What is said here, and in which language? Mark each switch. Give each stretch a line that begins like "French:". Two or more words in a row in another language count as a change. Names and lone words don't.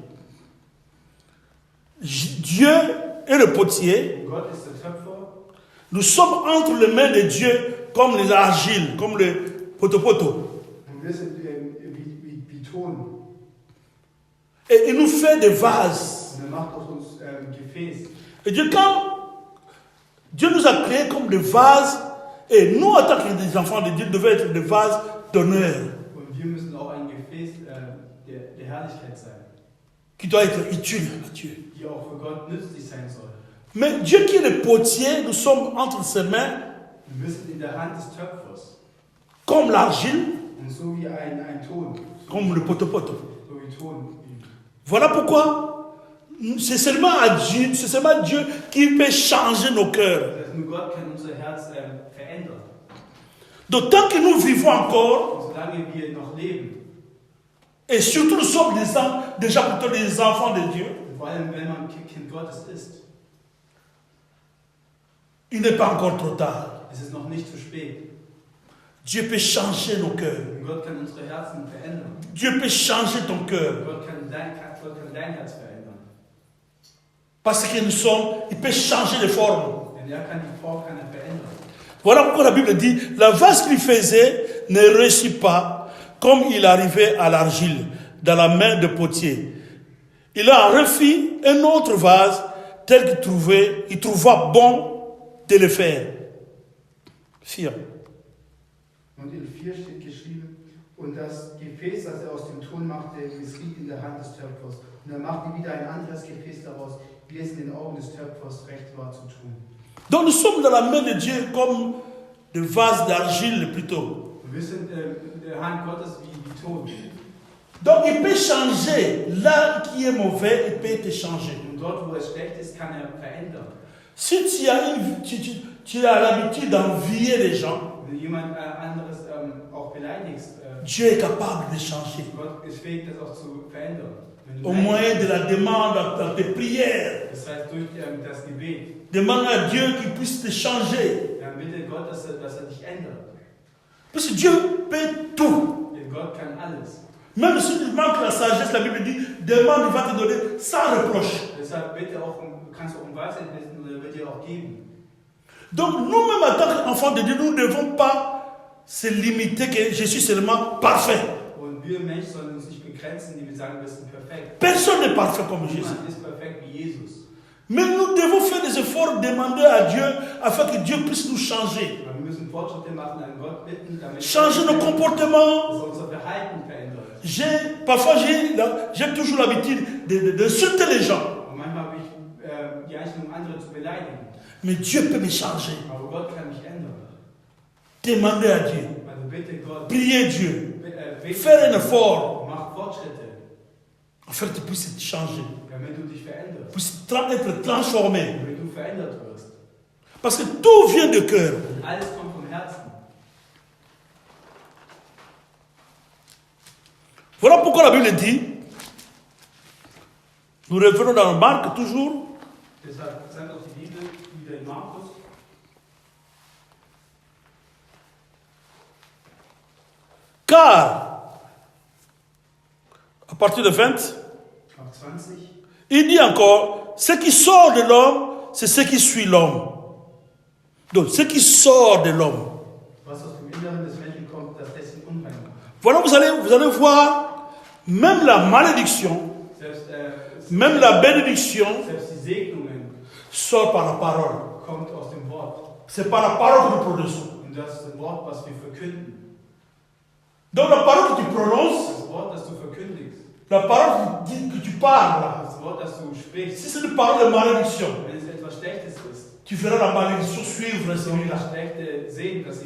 French: Dieu est le potier.
German: Gott ist der Töpfer.
French: Nous sommes entre les mains de Dieu comme les argiles, comme le potopoto.
German: Und wir sind wie Ton.
French: Et il nous fait des vases.
German: Und er macht aus uns Gefäß.
French: Et Dieu, quand Dieu nous a créés comme des vases, et nous, en tant que des enfants de Dieu, devons être des vases d'honneur.
German: Und wir müssen auch ein Gefäß der Herrlichkeit sein,
French: Qui doit être utile à Dieu.
German: die auch für Gott nützlich sein soll.
French: Mais Dieu qui est le potier, nous sommes entre ses mains,
German: Wir sind in der Hand des Töpfers.
French: comme l'argile,
German: Und so wie ein Ton.
French: comme le potopoto.
German: So wie Ton.
French: Voilà pourquoi c'est seulement à Dieu, c'est seulement Dieu qui peut changer nos cœurs.
German: Das heißt, nur Gott kann unser Herz verändern.
French: Donc tant que nous vivons encore,
German: Und solange wir noch leben,
French: et surtout nous sommes déjà plutôt des enfants de Dieu,
German: und vor allem wenn man Kind Gottes ist,
French: il n'est pas encore trop tard.
German: ist es noch nicht zu spät.
French: Dieu peut changer nos cœurs.
German: Und Gott kann unsere Herzen verändern.
French: Dieu peut changer ton cœur.
German: Gott kann dein Herz verändern.
French: Parce que nous sommes, il peut changer les formes.
German: Denn kann die Form verändern.
French: Voilà pourquoi la Bible dit, la vase qu'il faisait ne réussit pas comme il arrivait à l'argile dans la main de potier. Il a refait un autre vase tel qu'il trouva bon de le faire. 4.
German: Und in 4 steht geschrieben, und das Gefäß, das aus dem Ton machte, misslief in der Hand des Töpfers. Und er machte wieder ein anderes Gefäß daraus, wie es in den Augen des Töpfers recht war zu tun.
French: Donc nous sommes dans la main de Dieu comme des vases d'argile plutôt.
German: Und wir sind in der Hand Gottes wie Ton.
French: Donc il peut changer. Là qui est mauvais, il peut te changer.
German: Und dort, wo es schlecht ist, kann verändern.
French: Si tu as l'habitude d'envier les gens,
German: Wenn jemand anderes auch beleidigst,
French: Dieu est capable de changer.
German: Gott ist fähig, das auch zu verändern.
French: Au moyen de la demande, dans tes prières.
German: Das heißt, durch das Gebet.
French: Demande à Dieu qu'il puisse te changer.
German: Dann bitte Gott, dass er dich ändert.
French: Parce que Dieu peut tout.
German: Denn Gott kann alles.
French: Même si tu manques la sagesse, la Bible dit, demande, il va te donner sans reproche.
German: Deshalb bitte auch, kannst du um Weisheit bitten und er wird dir auch geben.
French: Donc nous-mêmes en tant qu'enfants de Dieu, nous ne devons pas se limiter que je suis seulement parfait.
German: Und wir Menschen sollen uns nicht begrenzen, die wir sagen, wir sind perfekt.
French: Personne n'est parfait comme Jésus.
German: Niemand ist perfekt wie Jesus.
French: Mais nous devons faire des efforts, demander à Dieu, afin que Dieu puisse nous changer.
German: Aber wir müssen Fortschritte machen, an Gott bitten, damit
French: Changer nos comportements.
German: dass er unser Verhalten verändert.
French: Parfois, j'ai toujours l'habitude d'insulter les gens.
German: Und manchmal habe ich die Einstellung, andere zu beleidigen.
French: Mais Dieu peut me changer.
German: Aber Gott kann mich ändern.
French: Demandez à Dieu.
German: Also bitte Gott.
French: Priez Dieu.
German: Bete,
French: Faire un effort.
German: mach Fortschritte,
French: Afin que tu puisses te changer.
German: damit du dich veränderst.
French: Puisses être transformé.
German: Damit du verändert wirst.
French: Parce que tout vient de cœur.
German: Und alles kommt vom Herzen.
French: Voilà pourquoi la Bible dit, nous revenons dans Marc toujours,
German: Deshalb sagt auch die Bibel wieder in Markus,
French: car, à partir de 20,
German: ab 20,
French: il dit encore, ce qui sort de l'homme, c'est ce qui suit l'homme. Donc, ce qui sort de l'homme.
German: was aus dem Inneren des Menschen kommt, das lässt ihn unrein.
French: Voilà, vous allez voir, même la malédiction, même la bénédiction
German: Selbst die Segnungen
French: sort par la parole.
German: kommt aus dem Wort.
French: C'est par la parole que nous produisons.
German: Und das ist ein Wort, was wir verkünden.
French: Donc la parole que tu prononces,
German: Das Wort, das du verkündigst.
French: la parole que tu parles,
German: Das Wort, das du sprichst.
French: si c'est une parole de malédiction,
German: Wenn es etwas Schlechtes ist,
French: tu verras la malédiction suivre
German: so
French: celui-là.
German: das Schlechte sehen, dass sie